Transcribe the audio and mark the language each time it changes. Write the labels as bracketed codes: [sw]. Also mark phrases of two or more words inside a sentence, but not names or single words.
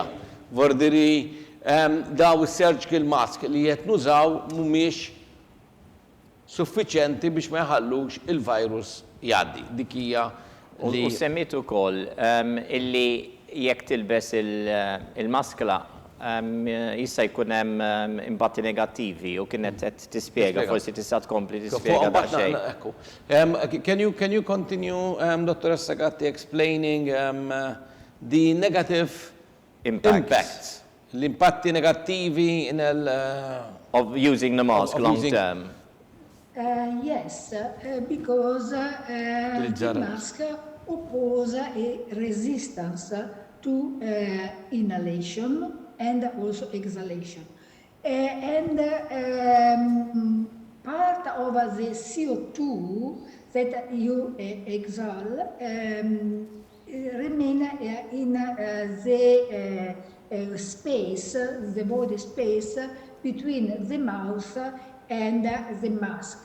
[mt] Vordiri daw is- [en] surgical mask [mt] li qed nużaw mhumiex suffiċjenti biex ma jħallux il-virus jgħaddi. Dik hija li U semmitu ukoll illi jekk tilbes il-maskla jista' jkun hemm impatti negattivi u kienet qed tispjega forsi tista' tkompli tispjega daqsxejn. [en] Can you continue, Dottoressa Gatti, explaining the negative impacts, [mt] l-impatti negattivi [en] Of using the mask long term. Yes, because the mask oppose a resistance to inhalation and also exhalation. And part of the CO2 that you exhale remain in the space, the body space between the mouth and the mask.